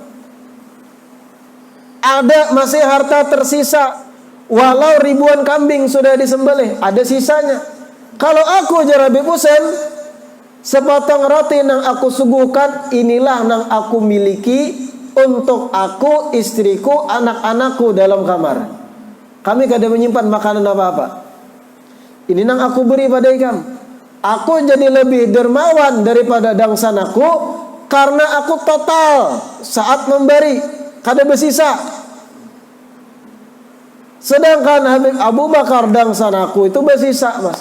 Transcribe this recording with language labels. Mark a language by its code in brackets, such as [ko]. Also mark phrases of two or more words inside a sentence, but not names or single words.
[id] Ada masih harta tersisa. Walau ribuan kambing sudah disembelih, ada sisanya. Kalau aku Habib Husain, sepotong roti nang aku suguhkan, inilah nang aku miliki untuk aku, istriku, anak-anakku dalam kamar. Kami kada menyimpan makanan apa-apa. Ini nang aku beri pada ikam. Aku jadi lebih dermawan daripada dangsanaku karena aku total saat memberi, kada bersisa. Sedangkan Habib Abu Bakar dangsanaku itu bersisa masih.